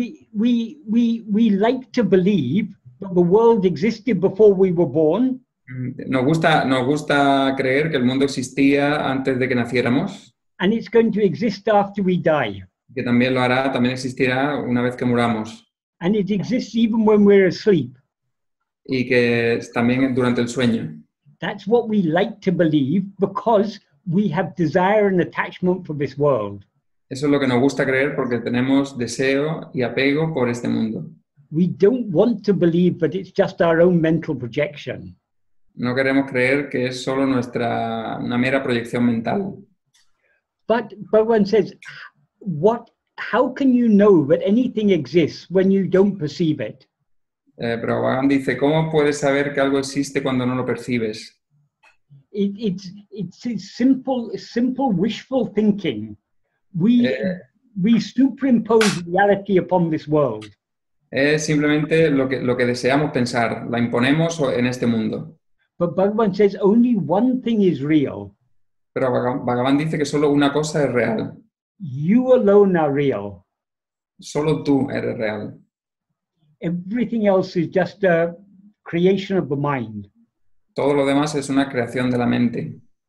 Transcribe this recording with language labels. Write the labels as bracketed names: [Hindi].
[English] We like to believe that the world existed before we were born. [Spanish] Nos gusta creer que el mundo existía antes de que naciéramos. [English] And it's going to exist after we die. [Spanish] Que también lo hará, también existirá una vez que muramos. [English] And it exists even when we're asleep. [Spanish] Y que también durante el sueño. [English] That's what we like to believe because we have desire and attachment for this world. [Spanish] Eso es lo que nos gusta creer porque tenemos deseo y apego por este mundo. [English] We don't want to believe that it's just our own mental projection. [Spanish] No queremos creer que es solo una mera proyección mental. [English] But Bhagavan says, how can you know that anything exists when you don't perceive it? [Spanish] Pero Bhagavan dice, ¿cómo puedes saber que algo existe cuando no lo percibes? [English] It's simple wishful thinking. We superimpose reality upon this world. [Spanish] Es simplemente lo que deseamos pensar, la imponemos en este mundo. [English] But Bhagavan says only one thing is real. [Spanish] Pero Bhagavan dice que solo una cosa es real. [English] You alone are real. [Spanish] Solo tú eres real. [English] Everything else is just a creation of the mind. [Spanish] Todo lo demás es una creación de la mente.